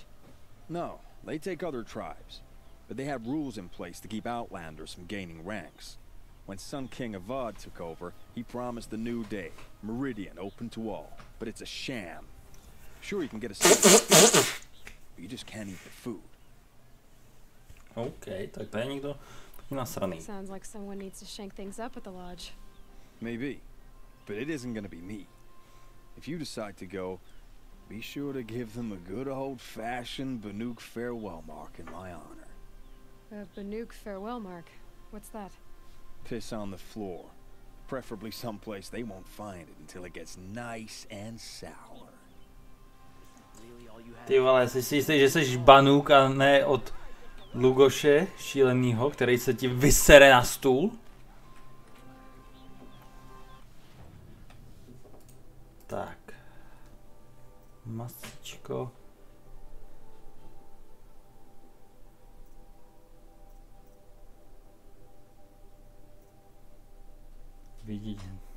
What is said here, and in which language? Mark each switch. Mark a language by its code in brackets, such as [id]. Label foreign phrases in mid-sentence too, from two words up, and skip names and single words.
[en] No, they take other tribes. But they have rules in place to keep outlanders from gaining ranks. When Sun King Avad took over, he promised a new day, Meridian open to all. But it's a sham. Sure, you can get a but you just can't eat the food. [cs] Okay, tak to je někdo nasraný. [en] Sounds like someone needs to shank things up at the lodge. Maybe, but it isn't gonna be me. If you decide to go, be sure to give them a good old-fashioned Banuk farewell mark in my honor. A Banuk farewell mark? What's that? Piss on the floor. Preferably someplace they won't find it until it gets nice and sour. [cs] Ty vole, jsi si jistý, že jsi Banuk a ne od Lugoše šílenýho, který se ti vysere na stůl? Tak. Masíčko. Vidíte.